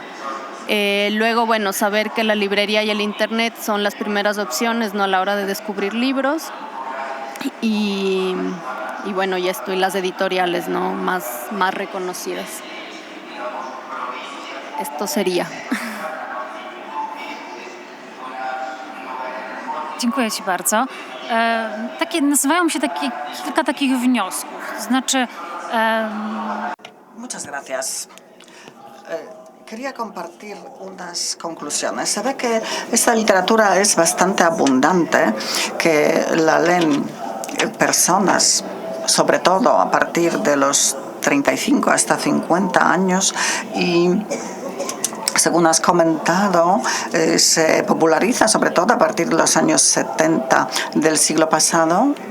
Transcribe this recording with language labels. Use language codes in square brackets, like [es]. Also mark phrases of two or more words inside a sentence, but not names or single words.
[es] Luego, bueno, saber que la librería y el internet son las primeras opciones, ¿no? A la hora de descubrir libros y bueno, y esto, y las editoriales, ¿no? más reconocidas. Esto sería. [pl] Dziękuję Ci bardzo. Nazywają się kilka takich wniosków. To znaczy... [es] Muchas gracias. Quería compartir unas conclusiones. Se ve que esta literatura es bastante abundante, que la leen personas, sobre todo a partir de los 35 hasta 50 años, y según has comentado, se populariza sobre todo a partir de los años 70 del siglo pasado.